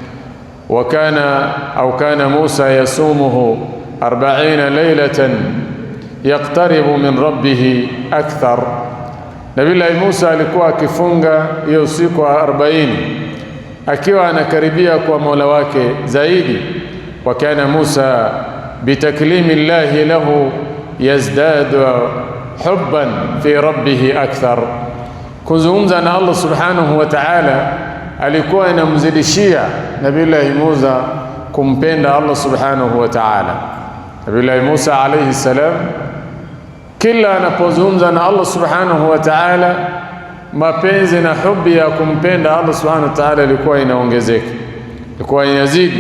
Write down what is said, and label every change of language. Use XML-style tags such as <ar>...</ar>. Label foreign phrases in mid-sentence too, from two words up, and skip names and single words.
<ar>كان موسى يصومه 40 ليلة يقترب من ربه أكثر.</ar> <sw>Nabii Musa alikuwa akifunga hiyo siku 40 akiwa anakaribia kwa Mola wake zaidi.</sw> <ar>وكان موسى بتكليم الله له يزداد حبا في ربه أكثر.</ar> <sw>Kuzungumza na Allah</sw> <ar>سبحانه وتعالى</ar> <sw>alikuwa inamzidishia Nabii Musa kumpenda Allah</sw> <ar>سبحانه وتعالى.</ar> <sw>Nabii Musa</sw> <ar>عليه السلام</ar> <sw>kila anapozungumza na Allah</sw> <ar>سبحانه وتعالى,</ar> <sw>mapenzi na hubi ya kumpenda Allah</sw> <ar>سبحانه وتعالى</ar> <sw>ilikuwa inaongezeka, ilikuwa inazidi.</sw>